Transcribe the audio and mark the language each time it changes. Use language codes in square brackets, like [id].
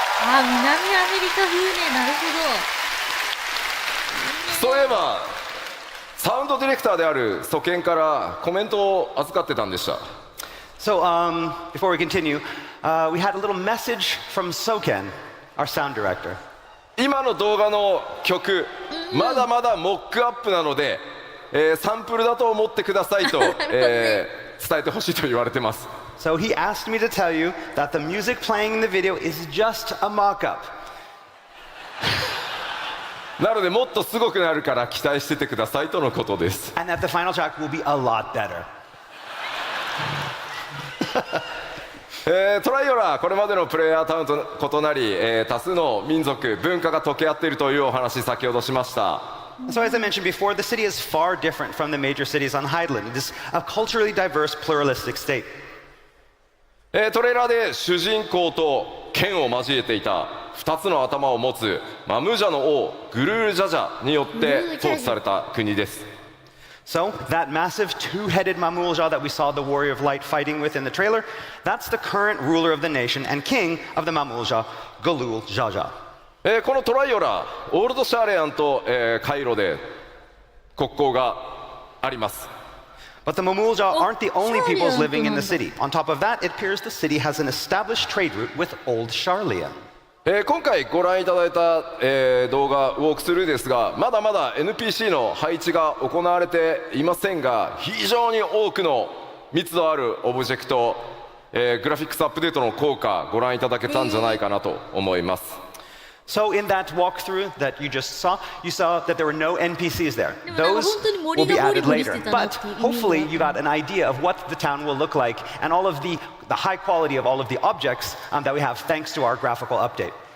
[ja] あ、南アメリカ風ね、なるほど。そういえばサウンドディレクターであるソケンからコメントを預かってたんでした。 [en] So before we continue, we had a little message from Soken, our sound director. [ja] 今の動画の曲、まだまだモックアップなので、サンプルだと思ってくださいと、伝えてほしいと言われてます。 [en] So he asked me to tell you that the music playing in the video is just a mock-up. [ja] なのでもっとすごくなるから期待しててくださいとのことです。 [en] And that the final track will be a lot better. [ja] トライオラ、これまでのプレイヤータウンと異なり、多数の民族、文化が溶け合っているというお話、先ほどしました。 [en] So as I mentioned before, the city is far different from the major cities on Highland. It is a culturally diverse, pluralistic state. [ja] トレーラーで主人公と剣を交えていた2つの頭を持つマムージャの王グルールジャジャによって統治された国です。 [en] So that massive two-headed Mamulja that we saw the Warrior of Light fighting with in the trailer, that's the current ruler of the nation and king of the Mamulja, Galul Jaja. [ja] このトライオラ、オールドシャーレアンと、カイロで国交があります。 [en] But the Mamulja aren't the only peoples living in the city. On top of that, it appears the city has an established trade route with Old Sharlayan. [ja] 今回ご覧いただいた、動画ウォークスルーですが、まだまだ NPC の配置が行われていませんが、非常に多くの密度あるオブジェクト、グラフィックスアップデートの効果ご覧いただけたんじゃないかなと思います。 [en] So in that walkthrough that you just saw, you saw that there were no NPCs there. Those will be added later. But hopefully you got an idea of what the town will look like and all of the high quality of all of the objects that we have thanks to our graphical update.